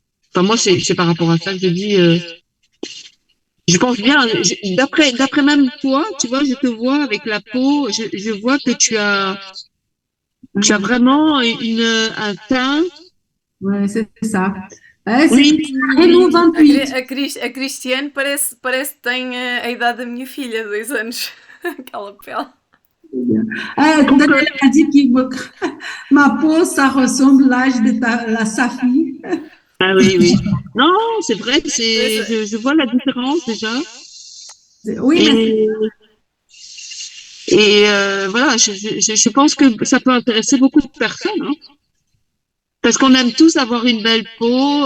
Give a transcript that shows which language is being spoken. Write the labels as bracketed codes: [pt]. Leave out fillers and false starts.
[fr] Enfin moi c'est par rapport à ça que je dis. Je pense bien. D'après même toi, tu vois, je te vois avec la peau. Je vois que tu as vraiment un teint. Ouais, c'est ça. Ouais, c'est Oui, Renault A, 28. [pt] a Cristiane parece que tem a idade da minha filha, 2 anos. Aquela pele. [fr] donc Daniel a dit que ma peau, ça ressemble à l'âge de sa fille. ah oui oui. Non, c'est vrai, Dois- je vois la différence déjà. Oui, mais Et voilà, je pense que ça peut intéresser beaucoup de personnes, hein, parce qu'on aime tous avoir une belle peau.